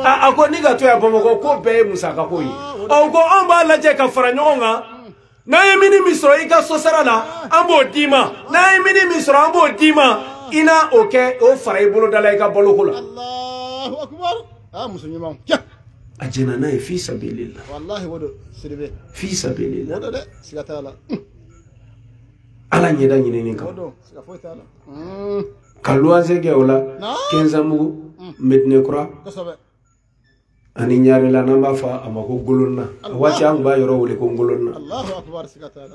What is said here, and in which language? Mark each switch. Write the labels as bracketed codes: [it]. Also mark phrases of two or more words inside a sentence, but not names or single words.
[bm] a ko ni ka to yan Bamakɔ ko bɛɛ ye musaka ko ye ko anw b'a lajɛ ka fara ɲɔgɔn kan n'a ye mini min sɔrɔ i ka so sara la an b'o d'i ma n'a ye mini min sɔrɔ an b'o d'i ma i na o kɛ o fara i bolo da la i ka baloko la [ar] الله أكبر [bm] muso ɲuman a jɛna n'a ye [ar] في سبيل الله [bm] wallahi wodo siribe [ar] في سبيل الله [bm] wodo dɛ siga t'a la ala ɲɛda ɲinini kan wodo siga foyi t'a la ka luwanse kɛ o la Kɛnsamugu Medinekura kosɛbɛ ani Ɲarela n'an b'a fɔ a ma ko Golonna a waati an tun b'a yɔrɔ wele ko Golonna [ar] الله أكبر [bm] siga t'a la